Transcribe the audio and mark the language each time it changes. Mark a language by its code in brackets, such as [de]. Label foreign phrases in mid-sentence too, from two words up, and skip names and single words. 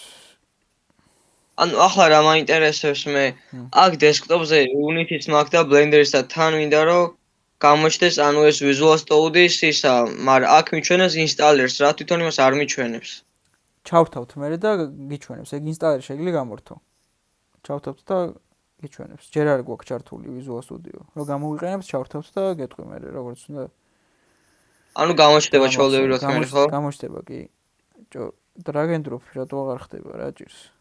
[ka] ანუ ახლა რა მაინტერესებს მე, აქ დესკტოპზე Unity-ს მაქვს და Blender-ისა თან მინდა რომ გამოჩნდეს, ანუ ეს Visual Studio-ის ისა, მაგრამ აქ მიჩვენებს ინსტალერს რა, თვითონ იმას არ მიჩვენებს. ჩავთავთ მე და გიჩვენებს, ეგ ინსტალერი შეგვიძლია გამორთო. ჩავთავთ და გიჩვენებს. ჯერ არ გვაქვს ჩართული Visual Studio. რო გამოვიყენებთ, ჩავთავთ და გეტყვი მე როგორც უნდა. ანუ გამოჩნდება ჩაოლებრივად მე ხო? გამოჩნდება კი. [en] drag and drop [ka] რატო აღარ ხდება რა ჭირს?